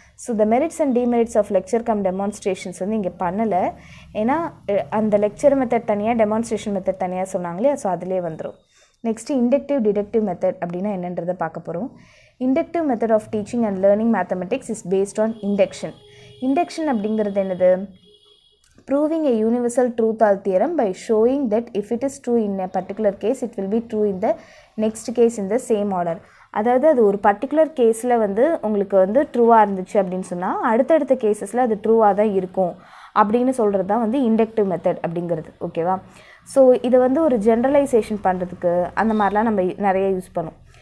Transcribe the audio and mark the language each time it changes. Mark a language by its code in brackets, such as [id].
[ta] So [en] the merits and demerits of lecture cum demonstrations [ta] வந்து இங்கே பண்ணலை. ஏன்னா அந்த லெக்சர் மெத்தட் தனியாக, டெமான்ஸ்ட்ரேஷன் மெத்தட் தனியாக சொன்னாங்களே, ஸோ அதிலே வந்துடும். நெக்ஸ்ட்டு இண்டக்டிவ் டிடக்டிவ் மெத்தட் அப்படின்னா என்னன்றதை பார்க்க போகிறோம். [en] Inductive method of teaching and learning mathematics is based on induction. [ta] Induction அப்படிங்கிறது என்னது? [en] proving a universal truth or theorem by showing that if it is true in a particular case, it will be true in the next case in the same order. [ta] அதாவது அது ஒரு particular கேஸில் வந்து உங்களுக்கு வந்து ட்ரூவாக இருந்துச்சு அப்படின்னு சொன்னால் அடுத்தடுத்த கேஸஸில் அது ட்ரூவாக தான் இருக்கும் அப்படின்னு சொல்கிறது தான் வந்து இண்டக்டிவ் மெத்தட் அப்படிங்கிறது. ஓகேவா? ஸோ இதை வந்து ஒரு ஜென்ரலைசேஷன் பண்ணுறதுக்கு அந்த மாதிரிலாம் நம்ம நிறைய யூஸ் பண்ணுவோம்.